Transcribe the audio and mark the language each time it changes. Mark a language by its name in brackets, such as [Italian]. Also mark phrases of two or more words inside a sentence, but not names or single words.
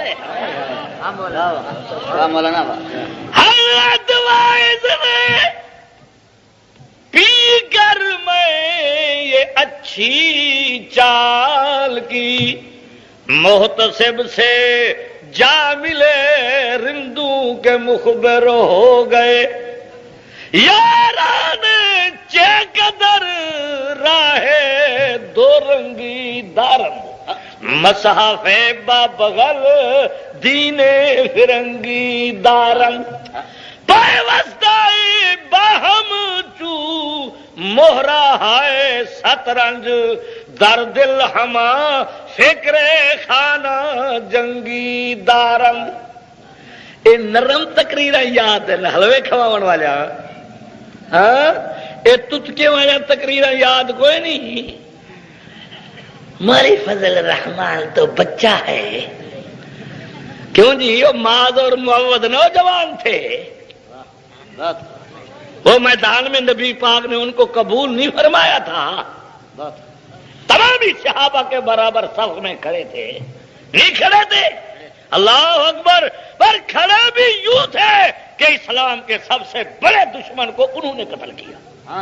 [Urdu] حضرت واعظ نے پی کر میں یہ اچھی چال کی، محتسب سے جا ملے رندوں کے مخبر ہو گئے، [Persian] یاران چے قدر راہ دو رنگی دارم، مصحف با بغل دین فرنگی دارم، پیوستائی باہم چو مہرہ ہے سترنج، در دل ہما فکر خانہ جنگی دارم۔ [Punjabi] اے نرم تقریرہ یاد ہے، حلوے کھواون والا، ہاں اے تتکے والا تقریرہ یاد کوئی نہیں۔ [Urdu] ماری فضل الرحمان تو بچہ ہے، کیوں جی وہ معاذ اور معوض نوجوان تھے، وہ میدان میں نبی پاک نے ان کو قبول نہیں فرمایا تھا، تمام ہی صحابہ کے برابر صف میں کھڑے تھے، نہیں کھڑے تھے، [Arabic] اللہ اکبر، [Urdu] پر کھڑے بھی یوں تھے کہ اسلام کے سب سے بڑے دشمن کو انہوں نے قتل کیا۔